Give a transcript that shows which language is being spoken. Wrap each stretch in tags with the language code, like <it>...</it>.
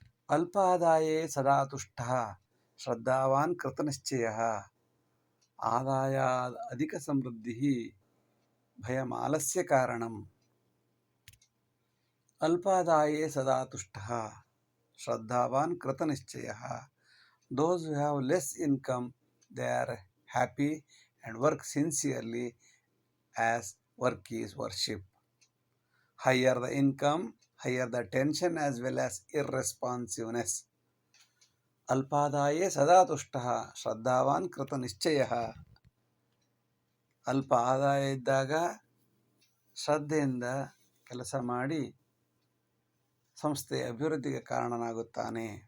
<sa>ಅಲ್ಪಾದಾಯೇ ಸದಾ ತುಷ್ಟಃ ಶ್ರದ್ಧಾವಾನ್ ಕೃತನಿಶ್ಚಯಃ. ಆದಾಯ ಅಧಿಕ ಸಮೃದ್ಧಿ ಭಯಮಾಲಸ್ಯ ಕಾರಣಂ. ಅಲ್ಪಾದಾಯೇ ಸದಾ ತುಷ್ಟಃ ಶ್ರದ್ಧಾವಾನ್ ಕೃತನಿಶ್ಚಯಃ.</sa> <en>Those who have less income, they are happy and work sincerely as work is worship. Higher the income, higher the tension as well as irresponsiveness.</en> <sa>ಅಲ್ಪಾದಾಯೇ ಸದಾ ತುಷ್ಟಃ ಶ್ರದ್ಧಾವಾನ್ ಕೃತ ನಿಶ್ಚಯಃ.</sa> <kn>ಅಲ್ಪ ಆದಾಯ ಇದ್ದಾಗ ಶ್ರದ್ಧೆಯಿಂದ ಕೆಲಸ ಮಾಡಿ ಸಂಸ್ಥೆಯ ಅಭಿವೃದ್ಧಿಗೆ ಕಾರಣನಾಗುತ್ತಾನೆ.</kn>